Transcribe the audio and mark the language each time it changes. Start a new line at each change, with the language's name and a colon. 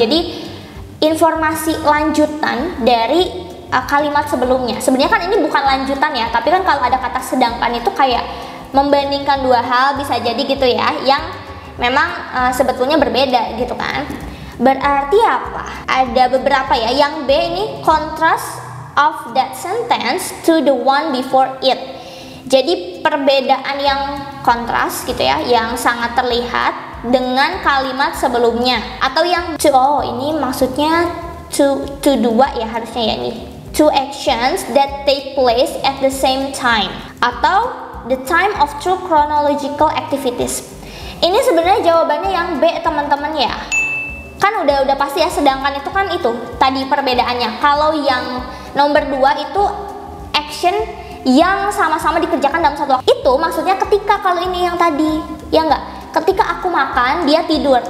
Indonesian: Jadi informasi lanjutan dari kalimat sebelumnya. Sebenarnya kan ini bukan lanjutan ya, tapi kan kalau ada kata sedangkan itu kayak membandingkan 2 hal bisa jadi gitu ya, yang memang sebetulnya berbeda gitu kan. Berarti apa? Ada beberapa ya. Yang B ini
English: contrast of that sentence to the one before it.
Indonesian: Jadi perbedaan yang kontras gitu ya, yang sangat terlihat dengan kalimat sebelumnya. Atau yang ini maksudnya to 2 ya harusnya ya nih.
English: 2 actions that take place at the same time. Atau the time of 2 chronological activities.
Indonesian: Ini sebenarnya jawabannya yang B teman-teman ya. Kan udah pasti ya, sedangkan itu kan itu tadi perbedaannya. Kalau yang nomor 2 itu action yang sama-sama dikerjakan dalam satu waktu. Itu maksudnya ketika, kalau ini yang tadi, ya enggak? Ketika aku makan, dia tidur.